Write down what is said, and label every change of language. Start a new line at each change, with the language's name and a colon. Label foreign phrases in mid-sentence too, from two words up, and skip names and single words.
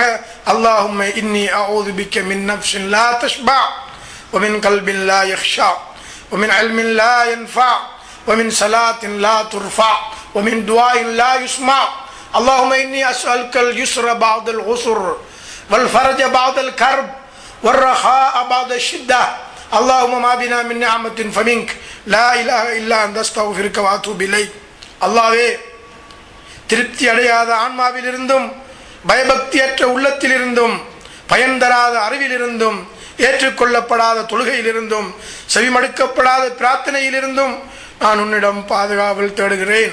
Arabic: اللهم إني أعوذ بك من نفس لا تشبع ومن قلب لا يخشع ومن علم لا ينفع ومن صلاة لا ترفع ومن دعاء لا يسمع. اللهم إني أسألك اليسر بعد العسر والفرج بعد الكرب والرخاء بعد الشدة. اللهم ما بنا من نعمة فمنك لا إله إلا أنت أستغفرك وأتوب إليك.
Tamil: அல்லாஹ்வே, திருப்தி அடையாத ஆன்மாவிலிருந்தும், பயபக்தியற்ற உள்ளத்திலிருந்தும், பயன் தராத அறிவிலிருந்தும், ஏற்றுக்கொள்ளப்படாத தொழுகையிலிருந்தும், செவிமடுக்கப்படாத பிரார்த்தனையிலிருந்தும் நான் உன்னிடம் பாதுகாவல் தேடுகிறேன்.